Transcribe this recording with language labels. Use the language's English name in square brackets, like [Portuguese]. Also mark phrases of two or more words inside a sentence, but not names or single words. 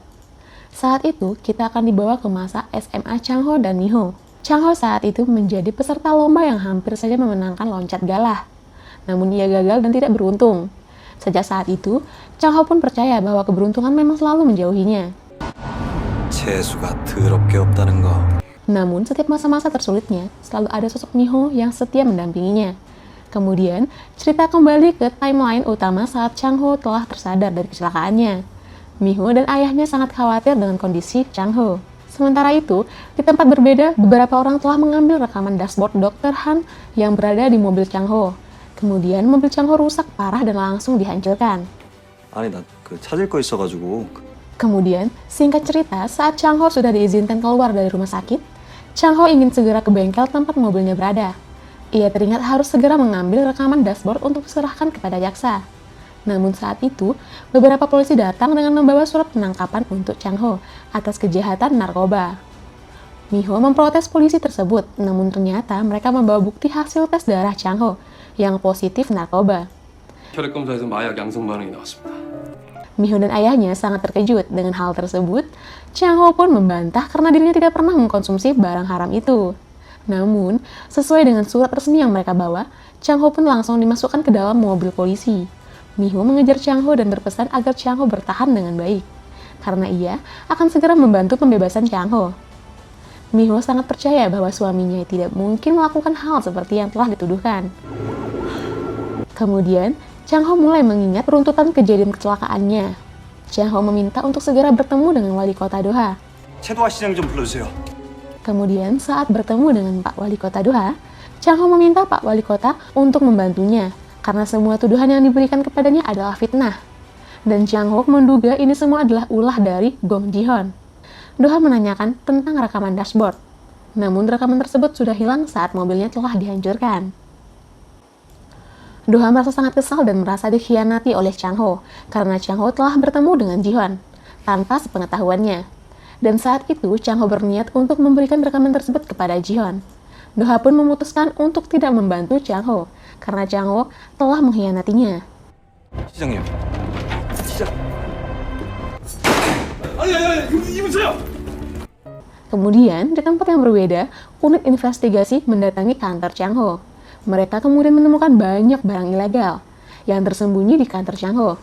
[Indonesian] Saat itu, kita akan dibawa ke masa SMA Chang Ho dan Miho. Chang Ho saat itu menjadi peserta lomba yang hampir saja memenangkan loncat galah. Namun ia gagal dan tidak beruntung. Sejak saat itu, Chang Ho pun percaya bahwa keberuntungan memang selalu menjauhinya. [Korean] 재수가 더럽게 없다는 거. [Indonesian] Namun, setiap masa-masa tersulitnya, selalu ada sosok Miho yang setia mendampinginya. Kemudian, cerita kembali ke timeline utama saat Chang Ho telah tersadar dari kecelakaannya. Miho dan ayahnya sangat khawatir dengan kondisi Chang Ho. Sementara itu, di tempat berbeda, beberapa orang telah mengambil rekaman dashboard Dr. Han yang berada di mobil Chang Ho. Kemudian, mobil Chang Ho rusak parah dan langsung dihancurkan. [Korean] 아니 나 찾을 거 있어가지고. [Indonesian] Kemudian, singkat cerita, saat Chang Ho sudah diizinkan keluar dari rumah sakit, Chang Ho ingin segera ke bengkel tempat mobilnya berada. Ia teringat harus segera mengambil rekaman dashboard untuk diserahkan kepada jaksa. Namun saat itu, beberapa polisi datang dengan membawa surat penangkapan untuk Chang Ho atas kejahatan narkoba. Miho memprotes polisi tersebut, namun ternyata mereka membawa bukti hasil tes darah Chang Ho yang positif narkoba. [Korean] 혈액 검사에서 마약 양성 반응이 나왔습니다. [Indonesian] Miho dan ayahnya sangat terkejut dengan hal tersebut. Chang Ho pun membantah karena dirinya tidak pernah mengkonsumsi barang haram itu. Namun, sesuai dengan surat resmi yang mereka bawa, Chang Ho pun langsung dimasukkan ke dalam mobil polisi. Miho mengejar Chang Ho dan berpesan agar Chang Ho bertahan dengan baik, karena ia akan segera membantu pembebasan Chang Ho. Miho sangat percaya bahwa suaminya tidak mungkin melakukan hal seperti yang telah dituduhkan. Kemudian, Chang Ho mulai mengingat runtutan kejadian kecelakaannya. Chang Ho meminta untuk segera bertemu dengan wali kota Doha. [Korean] 최도하 시장 좀 불러주세요. [Indonesian] Kemudian, saat bertemu dengan Pak Wali Kota Doha, Chang Ho meminta Pak Wali Kota untuk membantunya, karena semua tuduhan yang diberikan kepadanya adalah fitnah. Dan Chang Ho menduga ini semua adalah ulah dari Gong Ji-hyun. Doha menanyakan tentang rekaman dashboard. Namun rekaman tersebut sudah hilang saat mobilnya telah dihancurkan. Doha merasa sangat kesal dan merasa dikhianati oleh Chang Ho karena Chang Ho telah bertemu dengan Ji-hyun tanpa sepengetahuannya. Dan saat itu Chang Ho berniat untuk memberikan rekaman tersebut kepada Ji-hyun. Doha pun memutuskan untuk tidak membantu Chang Ho karena Chang Ho telah mengkhianatinya. [Korean] 시장님. 시장. 아니, 이분서요. [Indonesian] Kemudian, di tempat yang berbeda, unit investigasi mendatangi kantor Chang Ho. Mereka kemudian menemukan banyak barang ilegal yang tersembunyi di kantor Chang Ho.